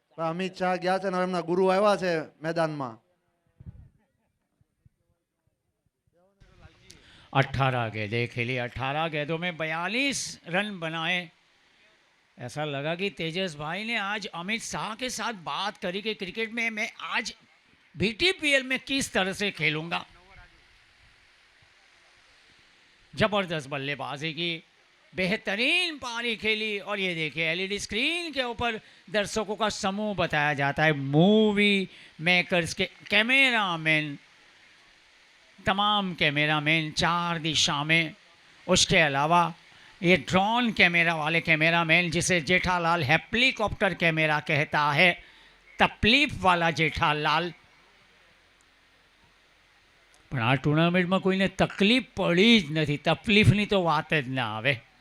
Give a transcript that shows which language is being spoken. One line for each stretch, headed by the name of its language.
Gujarati: અમિત શાહ ગયા છે ને હવે એમના ગુરુ આવ્યા છે મેદાનમાં.
Hindi: 18 गेंदें खेली, 18 गेंदों में 42 रन बनाए. ऐसा लगा कि तेजस भाई ने आज अमित शाह के साथ बात करी कि क्रिकेट में मैं आज बीटीपीएल में किस तरह से खेलूंगा. जबरदस्त बल्लेबाजी की, बेहतरीन पारी खेली. और ये देखिए, एलईडी स्क्रीन के ऊपर दर्शकों का समूह बताया जाता है, मूवी मेकर्स के कैमरामैन, तमाम कैमरामैन 4 दिशा में. उसके अलावा ये ड्रोन कैमरा वाले कैमरामैन, जिसे जेठालाल हेलीकॉप्टर कैमरा कहता है, तकलीफ वाला जेठालाल.
Gujarati: પણ આ ટુર્નામેન્ટમાં કોઈને તકલીફ પડી જ નથી, તકલીફની તો વાત જ ના આવે.